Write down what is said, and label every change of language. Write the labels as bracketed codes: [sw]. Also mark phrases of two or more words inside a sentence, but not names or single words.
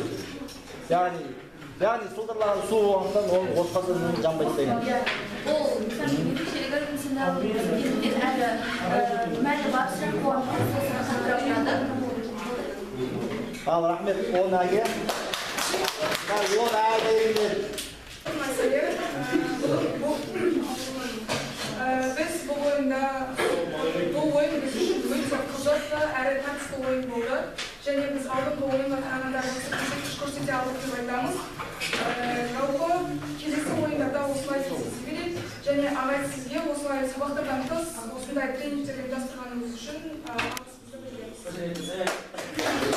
[kk] Яғни сылдырлаған су болғандықтан ол отқа жанбайды деген. Ол ерекшелігі әрі мәні бар сұрақ болғандықтан. Ал рахмет, 10 әге. 10 әге. Biz bu oyunda biz үшін өте қызықты әрі тартысты ойын болды. Және біз алдыңғы ойынға қарағанда көрсеткіш көрсете алдық деп айтамыз. Жалпы келесі ойындарда осылай кездесе береді. Және ағай сізге осылай сабақтардан тыс осындай тренингтер ұйымдастырғаныңыз үшін алғысымызды білдіреміз.